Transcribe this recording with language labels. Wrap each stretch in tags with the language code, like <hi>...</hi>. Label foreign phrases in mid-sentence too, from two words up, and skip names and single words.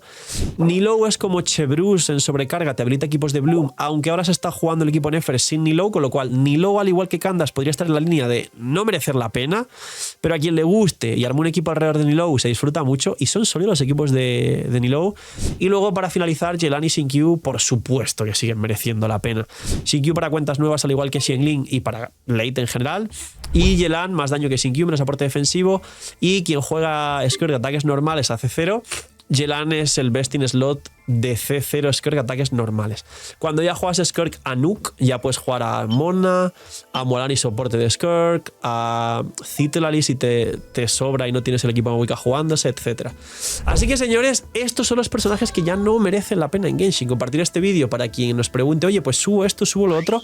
<es>Nilou es como Chebrus en sobrecarga, te habilita equipos de Bloom, aunque ahora se está jugando el equipo Nefer sin Nilou, con lo cual Nilou, al igual que Candace, podría estar en la línea de no merecer la pena, pero a quien le guste y arme un equipo alrededor de Nilou se disfruta mucho, y son sólidos los equipos de Nilou. Y luego para finalizar, Yelan y Xingqiu, por supuesto que siguen mereciendo la pena. Xingqiu para cuentas nuevas, al igual que Xianglin, y para late en general, y Yelan más daño que Xingqiu, menos aporte defensivo, y quien juega Skirk de ataques normales hace 0. Yelan es el</es> <en>best in slot</en> <es>de C0 Skirk ataques normales. Cuando ya juegas Skirk a Nuke, ya puedes jugar a Mona, a Molani soporte de Skirk, a Citlali si te sobra y no tienes el equipo Mavuika jugándose, etc. Así que, señores, estos son los personajes que ya no merecen la pena en Genshin. Compartir este vídeo para quien nos pregunte, oye, pues subo esto, subo lo otro.</es>